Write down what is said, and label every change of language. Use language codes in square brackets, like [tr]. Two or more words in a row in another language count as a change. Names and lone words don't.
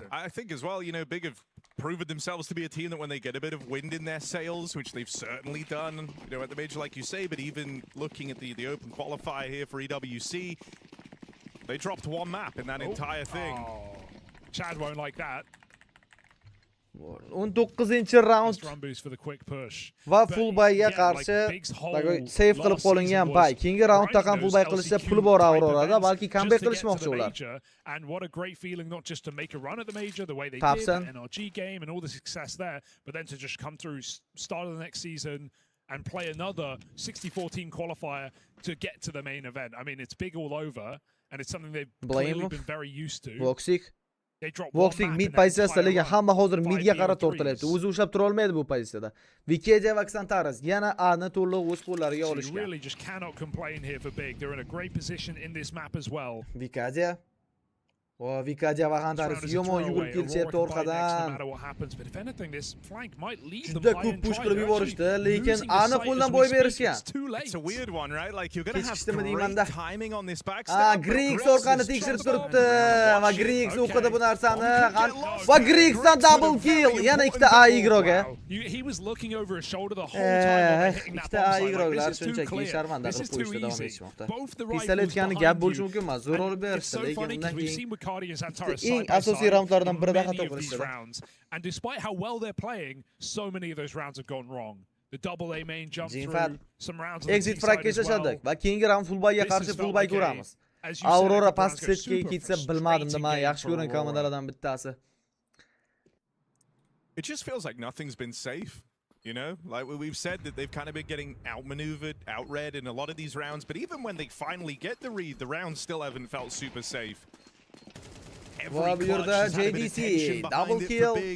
[en] I think as well, you know, Big have proven themselves to be a team that when they get a bit of wind in their sails, which they've certainly done, you know, at the major, like you say, but even looking at the open qualifier here for EWC, they dropped 1 map in that entire thing. Oh, Chad won't like that. [uz] 19-raund va fullbayga qarshi save qilib qolingan bay. Keyingi raundda ham fullbay qilishda pul bor Aurorada, balki comeback qilishmoqchi ular. [en] And what a great feeling, not just to make a run at the major the way they did, the NRG game and all the success there, but then to just come through start of the next season and play another 64-team qualifier to get to the main event. I mean, it's big all over, and it's something they've clearly been very used to. [uz] Voxing mid pozitsiyasida, lekin hamma hozir midga qarab tortilyapti. O'zi ushlab tura olmaydi bu pozitsiyada. Vikedia va Xantaras yana A'ni to'liq o'z qo'llariga olishgan. [en] Really just cannot complain here for Big. They're in a great position in this map as well. [uz] Vikedia va Xantaras yomon yugurib kelishyapti orqadan. Juda ko'p push qilib yuborishdi, lekin A'ni qo'ldan boy berishgan. [en] It's a weird one, right? Like you're going to have great timing on this backstab. [uz] Griggs orqani tekshirib turibdi va Griggs o'qidi bu narsani. Va Griggsdan [en] double kill. [uz] Yana ikkita A igroga. [en] He was looking over his shoulder the whole time hitting that bomb. [uz] Igroglar shunchaki sharmanda qilib qo'yishda davom etishmoqda. Pistoletgani gap bo'lishi mumkin emas. Zo'r olib berishdi, lekin undan keyin eng asosiy raundlardan birida xato qilishdi. [en] And despite how well they're playing, so many of those rounds have gone wrong. The double A main jump through, some rounds on the exit frag [uz] kechashadi va keyingi round fullbayga qarshi fullbay ko'ramiz. Aurora past setga ketsa bilmadim nima, yaxshi ko'rgan komandalardan bittasi. [en] It just feels like nothing's been safe. You know, like we've said that they've kind of been getting outmaneuvered, outread in a lot of these rounds, but even when they finally get the read, the rounds still haven't felt super safe. Every clutch has had a bit of tension behind it for Big.